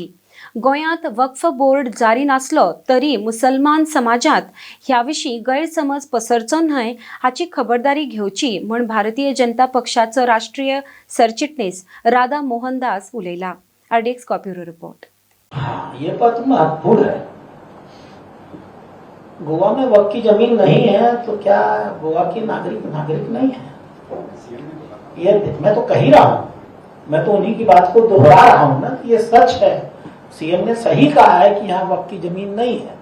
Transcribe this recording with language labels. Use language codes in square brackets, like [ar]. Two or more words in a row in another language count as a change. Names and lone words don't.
[kok] गोंयांत वक्फ बोर्ड जारी नासलो तरी मुसलमान समाजात ह्या विशीं गैरसमज पसरचो न्हय हाची खबरदारी घेवची म्हण भारतीय जनता पक्षाचो राष्ट्रीय सरचिटणीस राधा मोहनदास उलयला। आरडीएक्स [en] copy report. [hi] ये पद महत्वपूर्ण है। गोवा में वक्फ की जमीन नहीं है तो क्या गोवा की नागरिक नहीं है? ये मैं तो कह ही रहा हूं, मैं तो उन्हीं की बात को दोहरा रहा हूं ना, ये सच है। सीएम ने सही कहा है कि यहाँ वक्फ की जमीन नहीं है।